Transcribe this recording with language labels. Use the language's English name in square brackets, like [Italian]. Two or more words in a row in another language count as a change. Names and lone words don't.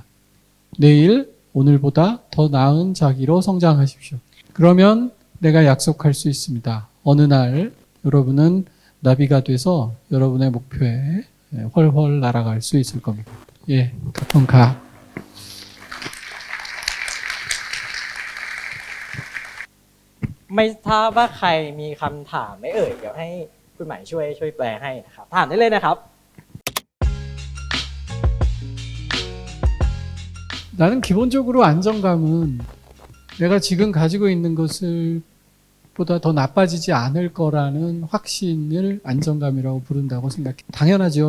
[Korean] 내일 오늘보다 더 나은 자기로 성장하십시오. 그러면 내가 약속할 수 있습니다. 어느 날 여러분은 나비가 돼서 여러분의 목표에 훨훨 날아갈 수 있을 겁니다. 예, 가끔 가. [Thai] ไม่ทราบว่าใครมีคำถามไหมเอ่ยเดี๋ยวให้คุณหมายช่วยแปลให้นะครับถามได้เลยนะครับ [Korean] 나는 기본적으로 안정감은 내가 지금 가지고 있는 것을 보다 더 나빠지지 않을 거라는 확신을 안정감이라고 부른다고 생각해요. 당연하죠.